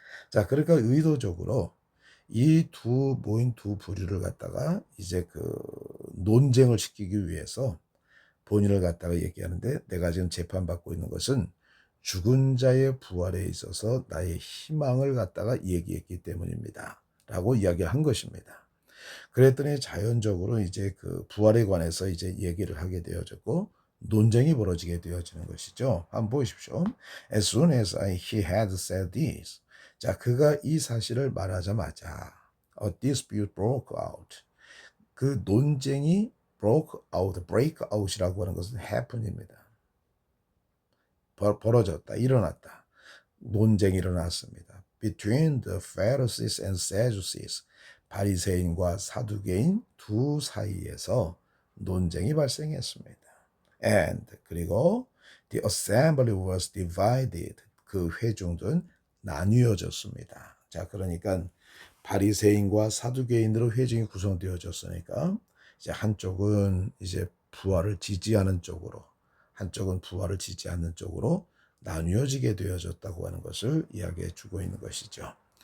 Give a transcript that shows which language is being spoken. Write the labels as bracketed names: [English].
[Korean] 자, 그러니까 의도적으로 이 모인 두 부류를 갖다가 이제 그 논쟁을 시키기 위해서 본인을 갖다가 얘기하는데 내가 지금 재판받고 있는 것은 죽은 자의 부활에 있어서 나의 희망을 갖다가 얘기했기 때문입니다. 라고 이야기를 한 것입니다. 그랬더니 자연적으로 이제 그 부활에 관해서 이제 얘기를 하게 되어졌고 논쟁이 벌어지게 되어지는 것이죠. 한번 보십시오. [English] As soon as he had said this. [Korean] 자, 그가 이 사실을 말하자마자 [English] a dispute broke out. [Korean] 그 논쟁이 [English] break out [Korean] 이라고 하는 것은 happen입니다. 벌어졌다, 일어났다. 논쟁이 일어났습니다. [English] Between the Pharisees and Sadducees. [Korean] 바리새인과 사두개인 두 사이에서 논쟁이 발생했습니다. [English] And [Korean] 그리고 [English] the assembly was divided. [Korean] 그 회중들은 나뉘어졌습니다. 자, 그러니까 바리새인과 사두개인으로 회중이 구성되어졌으니까 이제 한쪽은 이제 부활을 지지하는 쪽으로, 한쪽은 부활을 지지 않는 쪽으로 나뉘어지게 되어졌다고 하는 것을 이야기해 주고 있는 것이죠.